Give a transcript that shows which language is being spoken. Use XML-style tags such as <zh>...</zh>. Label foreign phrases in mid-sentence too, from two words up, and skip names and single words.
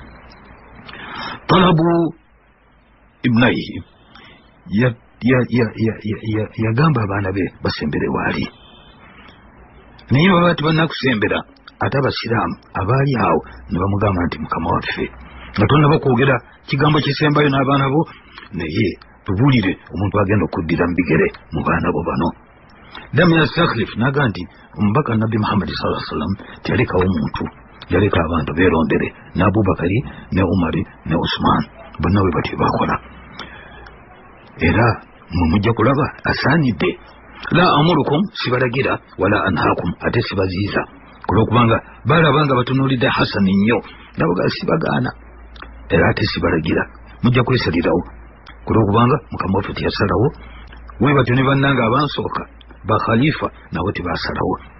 <ar>طلب ابنيه</ar> <lg>yagamba abaana be basembere waali naye baba tibannakusembera ate abasiraamu abaali awo ne bamugamba nti mukama waffe nga tonnaba kwogera kigambo kisembayo n'abaana bo naye tubuulire omuntu agenda okuddira mu bigere mu baana bo bano.</lg> <ar>لم يستخلف</ar> <lg>naga nti omubaka nabbi muhammadi</lg> <ar>صلى الله عليه وسلم</ar> <lg>tiyalekawo muntu, yaleka abantu beerondere ne Abubakari ne Umari ne Usman bonna bwe batyo bakola. era mwe mujja kulaba asaanidde</lg> <ar>لا آمركم</ar> <lg>sibalagira</lg> <ar>ولا أنهاكم</ar> <lg>ate sibaziiza kulwokubanga balabanga batunuulidde Hasani nnyo nabaga sibagaana era ate sibalagira mujja kwesalirawo kulwokubanga mukama waffe teyasalawo we batyo ne bannanga abansooka ba khalifa nabo tebasalawo.</lg>